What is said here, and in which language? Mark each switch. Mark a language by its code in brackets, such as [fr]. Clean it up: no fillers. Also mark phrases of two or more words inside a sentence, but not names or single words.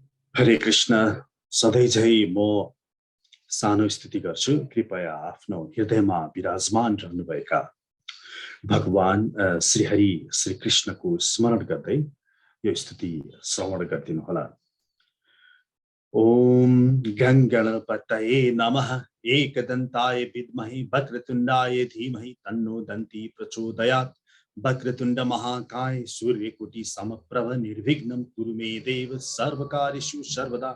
[ne] हरे कृष्ण। सधैँ झै म सानो स्तुति गर्छु। कृपया आफ्नो हृदयमा विराजमान रहनुभएका भगवान श्री हरि श्री कृष्णको स्मरण गर्दै यो स्तुति श्रवण गरिदिनुहोला। [sa] ओम गङ्गणपतये नमः। एकदन्ताय विद्महे वक्रतुण्डाय धीमहि तन्नो दन्ति प्रचोदयात्। वक्रतुण्ड महाकाय सूर्यकोटि समप्रभ निर्विघ्नं कुरु मे देव सर्वकार्येषु सर्वदा।